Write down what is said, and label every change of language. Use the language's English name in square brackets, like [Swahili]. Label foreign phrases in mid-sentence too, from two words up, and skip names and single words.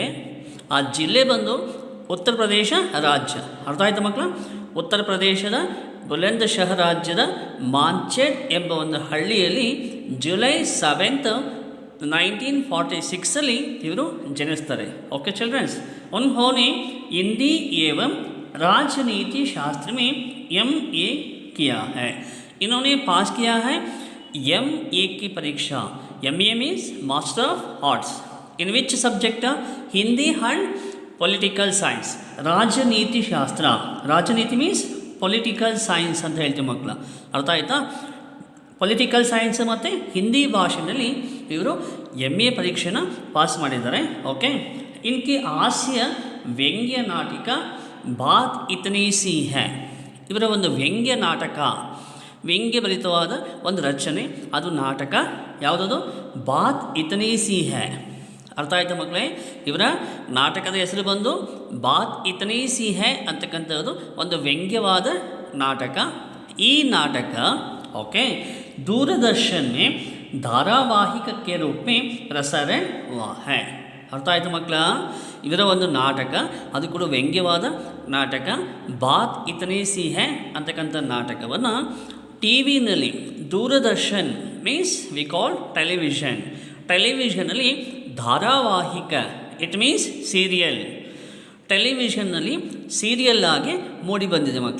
[Kannada] ಆ ಜಿಲ್ಲೆ ಬಂದು ಉತ್ತರ ಪ್ರದೇಶ ರಾಜ್ಯ. ಅರ್ಥ ಆಯ್ತು ಮಕ್ಕಳ? ಉತ್ತರ ಪ್ರದೇಶದ ಬುಲಂದ್ ಶಹರ್ ರಾಜ್ಯದ ಮಾಂಚೆಡ್ ಎಂಬ ಒಂದು ಹಳ್ಳಿಯಲ್ಲಿ ಜುಲೈ 7th 1946 ಇವರು ಜನಿಸ್ತಾರೆ. [English] okay childrens, [Hindi] उन्होंने हिंदी एवं राजनीति शास्त्र में MA किया है. इन्होंने पास किया है MA की परीक्षा. [English] MA means master of arts. in which subject? Hindi and political science. [Hindi] राजनीति शास्त्र, राजनीति [English] means political science [Kannada] ಅಂತ ಹೇಳ್ತೀವಿ ಮಕ್ಕಳ. ಅರ್ಥ ಆಯ್ತಾ? [English] political science [Kannada] ಮತ್ತು ಹಿಂದಿ ಭಾಷೆಯಲ್ಲಿ ಇವರು MA ಪರೀಕ್ಷೆನ ಪಾಸ್ ಮಾಡಿದ್ದಾರೆ. ಓಕೆ, [Hindi] इनके हास्य व्यंग्य नाटक बात इतनी सी है. [Kannada] ಇವರ ಒಂದು ವ್ಯಂಗ್ಯ ನಾಟಕ, ವ್ಯಂಗ್ಯಭರಿತವಾದ ಒಂದು ರಚನೆ, ಅದು ನಾಟಕ ಯಾವುದದು? ಬಾತ್ ಇತನಿ ಸಿ ಹೈ. ಅರ್ಥ ಆಯಿತಾ ಮಕ್ಕಳೇ? ಇವರ ನಾಟಕದ ಹೆಸರು ಬಂದು ಬಾತ್ ಇತನಿ ಸಿ ಹೈ ಅಂತಕ್ಕಂಥದ್ದು ಒಂದು ವ್ಯಂಗ್ಯವಾದ ನಾಟಕ. ಈ ನಾಟಕ [Hindi] ಓಕೆ ದೂರದರ್ಶನ್ में धारावाहिक के रूप में प्रसारण हुआ है. [Kannada] ಅರ್ಥ ಆಯಿತು ಮಕ್ಕಳ? ಇದರ ಒಂದು ನಾಟಕ, ಅದು ಕೂಡ ವ್ಯಂಗ್ಯವಾದ ನಾಟಕ, ಬಾತ್ ಇತನಿ ಸಿ ಹೈ ಅಂತಕ್ಕಂಥ ನಾಟಕವನ್ನು ಟಿ ವಿನಲ್ಲಿ ದೂರದರ್ಶನ್ [English] means we call television, [Kannada] ಟೆಲಿವಿಷನಲ್ಲಿ ಧಾರಾವಾಹಿಕ [English] it means serial, [Kannada] ಟೆಲಿವಿಷನ್ನಲ್ಲಿ ಸೀರಿಯಲ್ ಆಗಿ ಮೂಡಿ ಬಂದಿದೆ ಮಕ್ಕಳ.